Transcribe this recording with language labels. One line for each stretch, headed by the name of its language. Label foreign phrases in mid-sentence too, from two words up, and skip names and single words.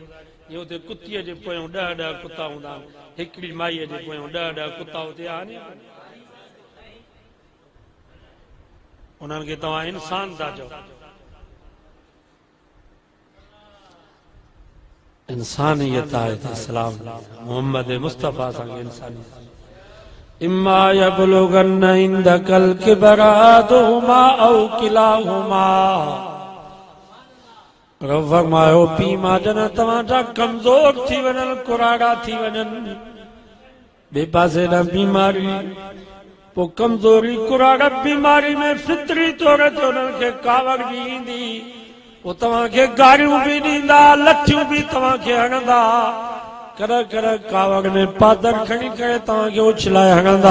Sindhi: ये उते कुतीअ जे पोयां 10 कुता हूंदा आहिनि, हिकिड़ी माईअ जे पोयां 10 कुता उते आहिनि। उन्हनि खे तव्हां इंसान था चओ? इंसानियत आहे त इस्लाम मोहम्मद मुस्तफ़ा संगे इंसानियत।
Arabic: إما يبلغن عندك الكبر أحدهما أو كلاهما.
Sindhi: रब फरमायो पीउ माउ जन तव्हां जा कमज़ोर थी वञनि, कुराड़ा थी वञनि, ॿिए पासे ॾांहुं बीमारी, पोइ कमज़ोरी कुराड़ा बीमारी में फितरी तौर ते उन्हनि खे कावड़ बि ईंदी, पोइ तव्हांखे गारियूं बि ॾींदा, लठियूं बि तव्हांखे हणंदा, कॾहिं कॾहिं कावड़ में पादर खणी करे तव्हांखे उछलाए हणंदा।